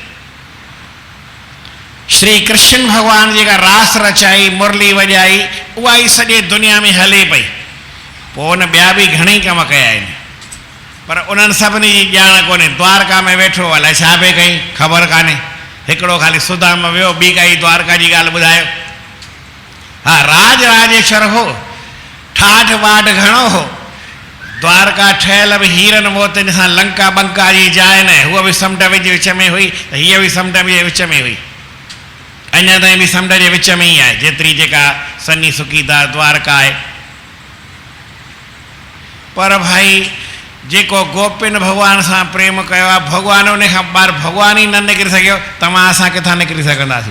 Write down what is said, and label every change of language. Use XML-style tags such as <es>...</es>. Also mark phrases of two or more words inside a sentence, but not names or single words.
<sd>श्री कृष्ण भगवान जेका रास रचाई, मुरली वॼाई, उहा ई सॼे दुनिया में हले पई। पोइ हुन ॿिया बि घणेई कम कया आहिनि, पर उन्हनि सभिनी जी ॼाण कोन्हे। द्वारका में वेठो, अलाए छा पिए कई ख़बर कान्हे, हिकिड़ो ख़ाली सुदामा वियो, ॿी काई द्वारका जी ॻाल्हि ॿुधायो। हा, राज राजेश्वर हो, ठाठ वाठ घणो हो, द्वारका ठहियल बि हीरनि मोतियुनि सां, लंका बंका जी जाइ न, हूअ बि समुंड जे विच में हुई, त हीअ बि समुंड जे विच में हुई, अञा ताईं बि समुंड जे विच में ई आहे, जेतिरी जेका सन्नी सुकीदा द्वारका आहे। पर भाई जेको गोपिन भगवान सां प्रेम कयो आहे, भगवान उन खां ॿाहिरि भगवान ई न निकिरी सघियो, तव्हां असां किथां निकिरी सघंदासीं।</sd>